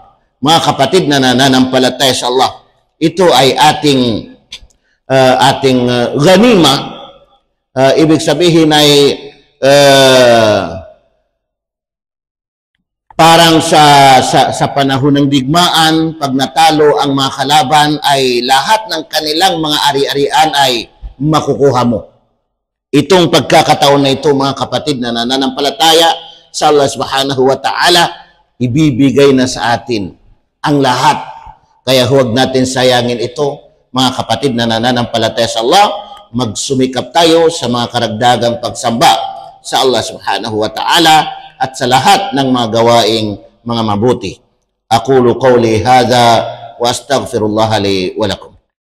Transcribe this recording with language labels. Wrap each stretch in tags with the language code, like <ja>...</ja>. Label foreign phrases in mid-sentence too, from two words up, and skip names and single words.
<tl>Mga kapatid na nananampalataya sa Allah, ito ay ating ganima ibig sabihin ay parang sa panahon ng digmaan, pag natalo ang mga kalaban, ay lahat ng kanilang mga ari-arian ay makukuha mo. Itong pagkakataon na ito, mga kapatid na nananampalataya sa Allah</tl> <ar>سبحانه وتعالى,</ar> <tl>ibibigay na sa atin ang lahat. Kaya huwag natin sayangin ito, mga kapatid na nananampalataya sa Allah. Magsumikap tayo sa mga karagdagang pagsamba sa Allah</tl> <ar>سبحانه وتعالى</ar> <tl>at sa lahat ng mga gawaing mga mabuti.</tl> <ar>أقول قولي هذا وأستغفر الله لي ولكم.</ar>